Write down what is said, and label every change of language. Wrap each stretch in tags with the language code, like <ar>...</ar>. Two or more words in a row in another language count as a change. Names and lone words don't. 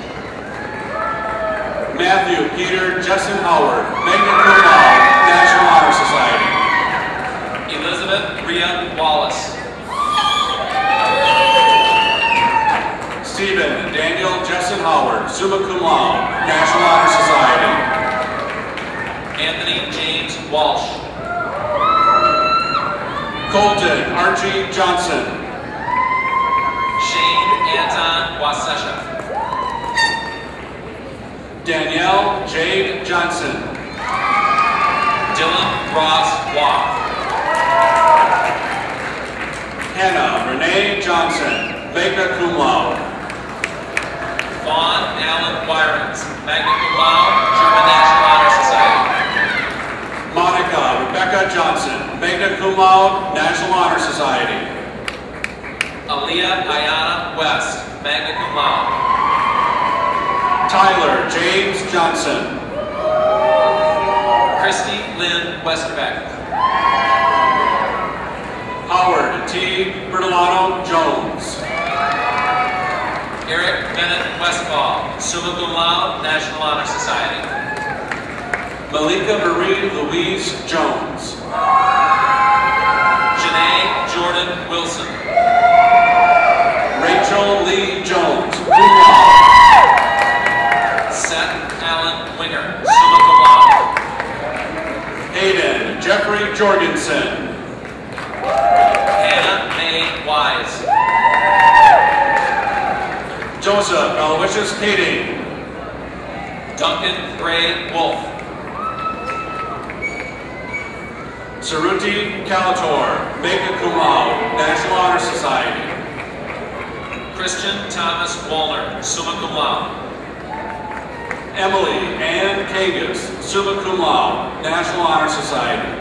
<en>Matthew Peter Jessen Howard,</en> <la>magna cum laude,</la> <en>National Honor Society. Elizabeth Rhea Wallace. Stephen Daniel Jessen Howard,</en> <la>summa cum laude,</la> <en>National Honor Society. Anthony James Walsh. Colton Archie Johnson. Shane Anton Wasesha. Danielle Jade Johnson. Dylan Ross Waugh. Hannah Renee Johnson,</en> <la>magna cum laude.</la> <en>Vaughn Allen Wyrens.</en> <la>magna cum laude,</la> <en>German National Honor Society. Monica Rebecca Johnson,</en> <la>magna cum laude,</la> <en>National Honor Society. Aaliyah Ayana West,</en> <la>magna cum laude.</la> <en>Tyler James Johnson. Christy Lynn Westerbeck. Howard T. Bertolano Jones. Eric Bennett Westfall,</en> <la>summa cum laude,</la> <en>National Honor Society. Malika Marie Louise Jones. Janae Jordan Wilson. Rachel Lee Jones,</en> <la>cum laude.</la> <en>Seth Allen Winger,</en> <la>summa cum laude.</la> <en>Hayden Jeffrey Jorgensen. Hannah Mae Wise. Joseph Aloysius Kading. Duncan Gray Wolf. Saruti Calator,</en> <la>magna cum laude,</la> <en>National Honor Society. Christian Thomas Wallner,</en> <la>summa cum laude.</la> <en>Emily Ann Kagas,</en> <la>summa cum laude,</la> <en>National Honor Society.</en>